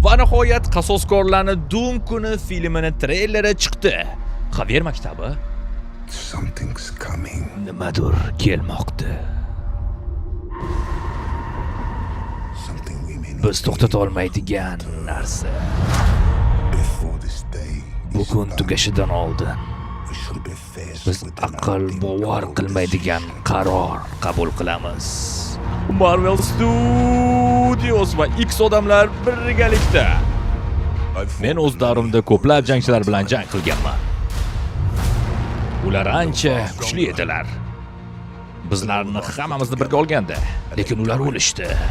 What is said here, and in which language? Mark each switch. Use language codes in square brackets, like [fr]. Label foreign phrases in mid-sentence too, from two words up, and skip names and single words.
[uz] Va nihoyat qasoskorlarning Doom kuni filmini treyleri chiqdi. Xavier maktabi [en] Something's coming. [uz] nimadir kelmoqda. [en] Something we may not [uz] Biz to'xtata olmaydigan narsa. [en] before this day. [uz] Bugun tugashidan oldin [en] We should be faced [uz] biz [en] with an [uz] aql bovar [en] unthinkable [uz] qilmaydigan [en] decision. [uz] qaror qabul qilamiz. Marvel Studios va X odamlar birgalikda. Men o'z davrimda ko'plab jangchilar bilan jang qilganman. Ular ancha kuchli edilar. Bizlarni hammamizni birga olganda, lekin ular o'lishdi.